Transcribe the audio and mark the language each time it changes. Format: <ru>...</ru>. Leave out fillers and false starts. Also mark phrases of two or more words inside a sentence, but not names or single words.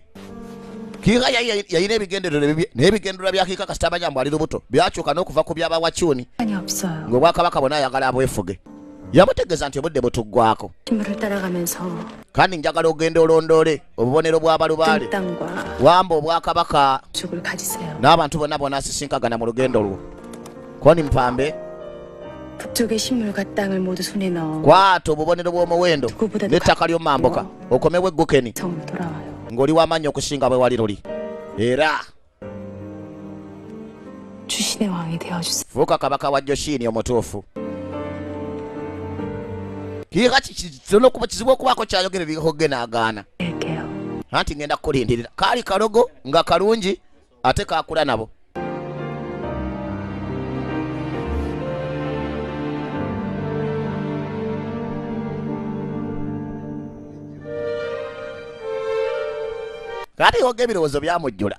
<lg>Kiha yayina ebigendererwa bye n'ebigendererwa bya Kiha kasita amanya mbu ali lubuto byakyuka n'okuva ku by'abawakyuni ng'obwakabaka bonna ayagala abwefuge. Yamutegeeza nti obudde butuggwako kandi njagala ogenda olondoole obubonero bw'abalubaale wamba obwakabaka n'abantu bonna bonaasisinkagana mu lugendo lwo. Koni mpambe</lg> <ko>북쪽의 식물과 땅을 모두 손에 넣어</ko> <lg>kwata obubonero bw'omuwendo n'ettaka ly'omambuka okomewo eggukeni</lg> <ko>처음으로 돌아와요.</ko> <lg>ng'oli w'amaanyi okusinga bwe wali luli. Era</lg> <ko>주신의 왕이 되어주세요.</ko> <lg>fuuka kabaka wa Joshini omutuufu. Kiha kitono okuba kizibu okubaako kyayogerera Hoge n'agaana.</lg> <ko>할게요.</ko> <lg>Anti ngenda kukulindirira. Kaali kalogo nga kalungi ate kaakula nabo. Kati Hoge ebirowoozo byamujjula.</lg>